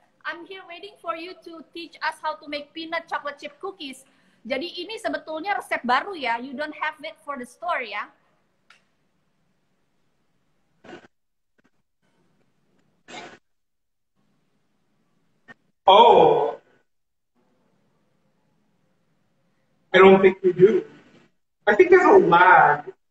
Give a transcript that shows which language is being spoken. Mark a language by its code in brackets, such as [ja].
[en] I'm here waiting for you to teach us how to make peanut chocolate chip cookies. [id] Jadi ini sebetulnya resep baru ya. [en] You don't have it for the store ya. Oh, I don't think we do. I think there's a lag.